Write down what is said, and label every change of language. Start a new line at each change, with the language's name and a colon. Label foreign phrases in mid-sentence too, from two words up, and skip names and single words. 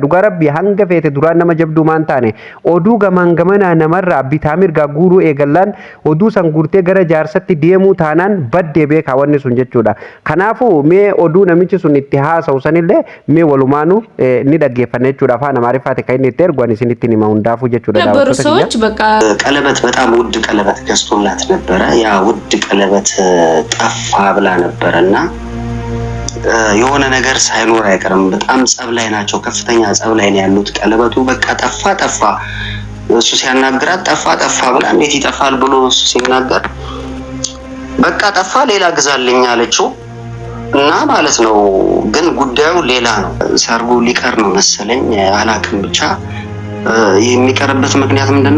Oromo: Dhugaa rabbii hanga feete duraan nama jabduu maan taane oduu gamanaa namarraa bitaa mirgaa guuruu eegallaan oduu san guurtee gara jaarsatti deemuu taanaan baddee beekaa wanni sun jechuudha. Kanaafuu mee oduu namichi sun itti haasa'u sanillee mee walumaanu ni dhaggeeffanna jechuudha. Afaan Amaariffaatiin kan inni itti ergu isinitti hima hundaafuu jechuudha.
Amharic: ነበሩ ሰዎች በቃ ቀለበት በጣም ውድ ቀለበት ገዝቶላት ነበረ። ያ ውድ ቀለበት ጠፋ ብላ ነበርና የሆነ ነገር ሳይኖር አይቀርም። በጣም ጸብ ላይ ናቸው። ከፍተኛ ጸብ ላይ ነው ያሉት። ቀለበቱ በቃ ጠፋ እሱ ሲያናግራት ጠፋ ብላ እንዴት ይጠፋል ብሎ እሱ ሲናገር በቃ ጠፋ ሌላ ግዛልኝ አለችው እና ማለት ነው። ግን ጉዳዩ ሌላ ነው። ሰርጉ ሊቀር ነው መሰለኝ አላቅም። ብቻ የሚቀርበት ምክንያት ምንድነው?